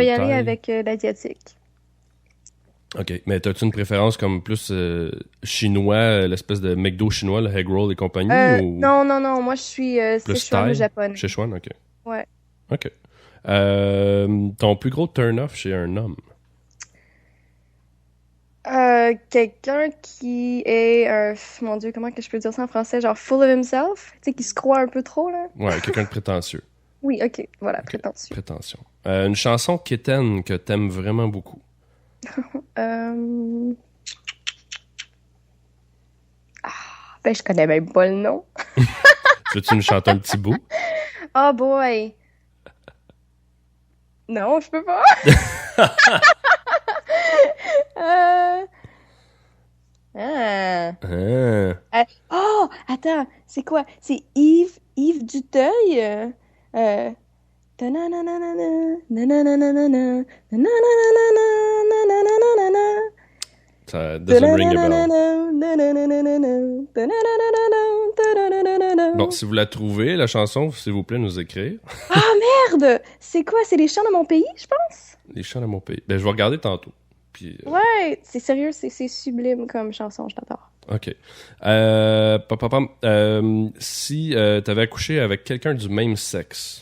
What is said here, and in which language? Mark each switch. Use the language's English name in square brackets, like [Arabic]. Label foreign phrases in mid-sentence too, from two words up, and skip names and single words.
[French] y aller thaï? avec l'asiatique. OK. Mais t'as-tu une préférence comme plus chinois, l'espèce de McDo chinois, le [English] egg roll [French] et compagnie? Ou Non. Moi, je suis plus Sichuan ou thaï? japonais. Sichuan, OK. Ouais. OK. Ton plus gros turn-off chez un homme? Quelqu'un qui est, mon Dieu, comment que je peux dire ça en français? [English] Genre full of himself? [French] Tu sais, qui se croit un peu trop, là? Ouais, quelqu'un de prétentieux. Oui, ok, voilà, Ok. prétentieux. Prétention. Une chanson quétaine que t'aimes vraiment beaucoup. Euh... Ben, je connais même pas le nom. Veux-tu nous chanter un petit bout? [English] Oh boy! [French] Non, je peux pas. Euh... Ah. Oh, attends, c'est quoi? C'est Yves Duteuil? Ta-na-na-na-na-na, na-na-na-na-na, na-na-na-na-na, [English] Ça doesn't ring a bell. ta-na-na-na-na-na-na-na-na-na-na-na-na-na-na-na. [French] Bon, si vous la trouvez, la chanson, s'il vous plaît, nous écrire. Ah merde! C'est quoi? C'est les chants de mon pays, je pense? Les chants de mon pays. Ben, je vais regarder tantôt. Puis, Ouais, c'est sérieux, c'est sublime comme chanson, je l'adore. OK. Si t'avais accouché avec quelqu'un du même sexe.